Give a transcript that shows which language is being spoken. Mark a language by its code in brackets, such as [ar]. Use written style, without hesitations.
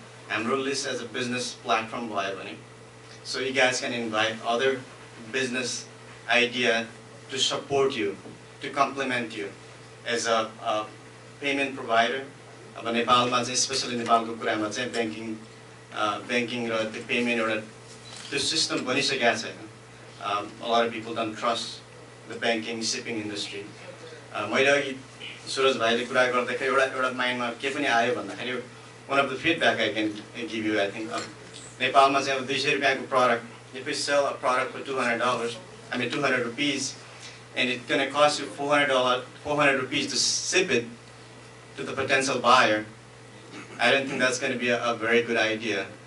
[ne] हाम्रो list [en] as a business platform [ne] भयो भने, [en] so you guys can invite other business idea to support you, to complement you as a payment provider. [ne] अब नेपालमा चाहिँ specially नेपालको कुरामा चाहिँ banking र त्यो payment एउटा त्यो system बनिसकेको छैन. [en] A lot of people don't trust the banking shipping industry. [ne] मैले अघि सुरज भाइले कुरा गर्दाखेरि एउटा माइन्डमा के पनि आयो भन्दाखेरि [en] one of the feedback I can give you, I think, [ne] नेपालमा चाहिँ अब 200 रुपैयाँको [en] product, if you sell a product for $200, I mean 200 rupees, and it's going to cost you $400 rupees to ship it to the potential buyer, I don't think that's going to be a very good idea.